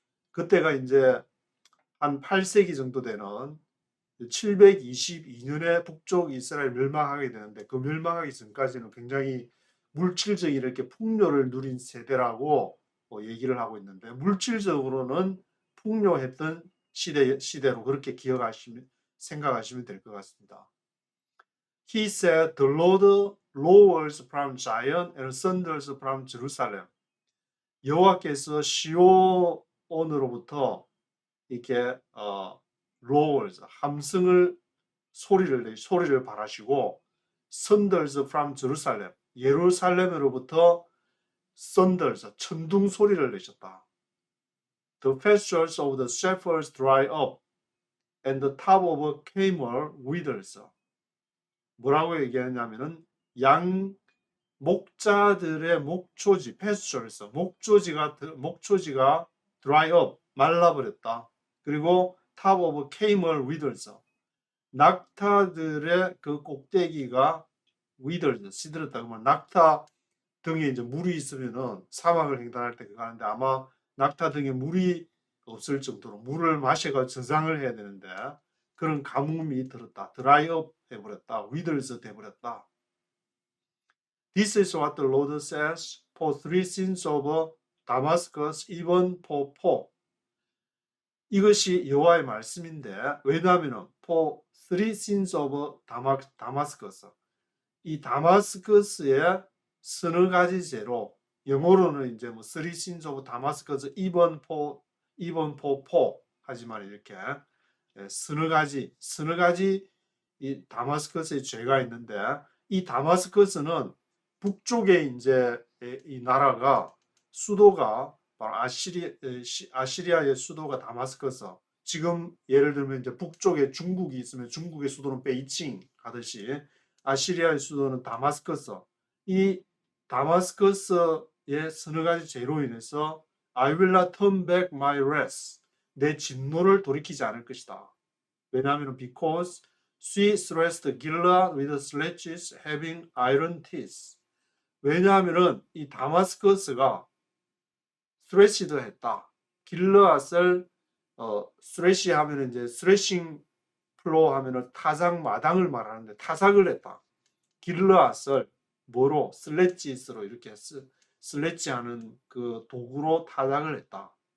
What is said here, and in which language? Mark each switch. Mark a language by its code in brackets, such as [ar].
[ko] 그때가 이제 한 8세기 정도 되는 722년에 북쪽 이스라엘 멸망하게 되는데 그 멸망하기 전까지는 굉장히 물질적인 이렇게 풍요를 누린 세대라고 얘기를 하고 있는데 물질적으로는 풍요했던 시대로 그렇게 생각하시면 될 것 같습니다. [en] He said, "The Lord lowers from Zion and thunders from Jerusalem." [ko] 여호와께서 시온으로부터 이렇게 lowers 함성을 소리를 발하시고 [en] thunders from Jerusalem [ko] 예루살렘으로부터 thunders 천둥 소리를 내셨다. [en] The pastures of the shepherds dry up and the top of Carmel withers. [ko] 뭐라고 얘기하냐면은 양 목자들의 목초지 pastures 목초지가 [en] dry up [ko] 말라버렸다. 그리고 [en] top of Carmel withers [ko] 낙타들의 그 꼭대기가 withers 시들었다. 그러면 낙타 등에 이제 물이 있으면은 사막을 횡단할 때 그거 하는데 아마 낙타 등에 물이 없을 정도로 물을 마셔가 저장을 해야 되는데 그런 가뭄이 들었다. [en] dry up [ko] 해버렸다. withers 돼버렸다. [en] This is what the Lord says for 3 sins of Damascus, even for 4. [ko] 이것이 여호와의 말씀인데 왜냐하면 [en] for 3 sins of Damascus [ko] 이 다마스커스의 서너 가지 죄로 영어로는 이제 뭐 [en] 3 sins of Damascus, even for 4 [ko] 하지만 이렇게 서너 가지 이 다마스커스의 죄가 있는데 이 다마스커스는 북쪽에 이제 이 나라가 수도가 바로 아시리아의 수도가 다마스커스. 지금 예를 들면 이제 북쪽에 중국이 있으면 중국의 수도는 베이징 하듯이 아시리아의 수도는 다마스커스. 이 다마스커스의 서너 가지 죄로 인해서 [en] I will not turn back my wrath. [ko] 내 진노를 돌이키지 않을 것이다. 왜냐하면 [en] because she thrust Gilead with sledges having iron teeth. [ko] 왜냐하면은 이 다마스커스가 스레시드 했다. 길르앗을 스레시 하면은 이제 스레싱 플로어 하면은 타작 마당을 말하는데 타작을 했다. 길르앗을 뭐로 슬래지스로 이렇게 슬래지하는 그 도구로 타작을 했다.